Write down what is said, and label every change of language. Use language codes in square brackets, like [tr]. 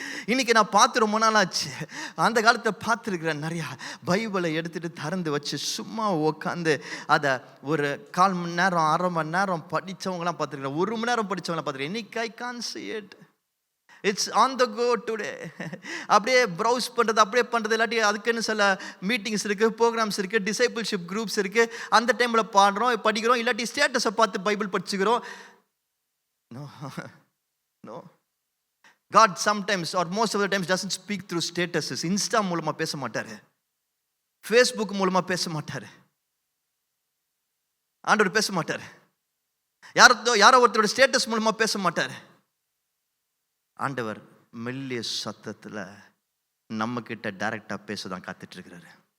[ta] இன்றைக்கி நான் பார்த்து ரொம்ப நாள் ஆச்சு. அந்த காலத்தை பார்த்துருக்குறேன், நிறையா பைபிளை எடுத்துகிட்டு திறந்து வச்சு சும்மா உட்காந்து அதை ஒரு 1/4 மணி நேரம் 1/2 மணி நேரம் படித்தவங்களாம் பார்த்துருக்குறேன், 1 மணி நேரம் படித்தவங்களாம் பார்த்துருக்கேன். இன்னைக்கு [en] I can see it. It's on the go today. [ta] அப்படியே ப்ரௌஸ் பண்ணுறது, அப்படியே பண்ணுறது, இல்லாட்டி அதுக்குன்னு சில மீட்டிங்ஸ் இருக்குது, ப்ரோக்ராம்ஸ் இருக்குது, டிசைபிள்ஷிப் குரூப்ஸ் இருக்குது, அந்த டைமில் பாடுறோம், படிக்கிறோம், இல்லாட்டி ஸ்டேட்டஸை பார்த்து Bible படிச்சுக்கிறோம். [en] No God sometimes or most of the times doesn't speak through statuses. [ta] Insta மூலமாக பேச மாட்டார், ஃபேஸ்புக் மூலமாக பேச மாட்டார், ஆண்டவர் பேச மாட்டார், யாரோ ஒருத்தரோட ஸ்டேட்டஸ் மூலமாக பேச மாட்டார். ஆண்டவர் மெல்லிய சத்தத்தில் நம்மக்கிட்ட டைரெக்டாக பேச தான் காத்துட்ருக்கிறாரு.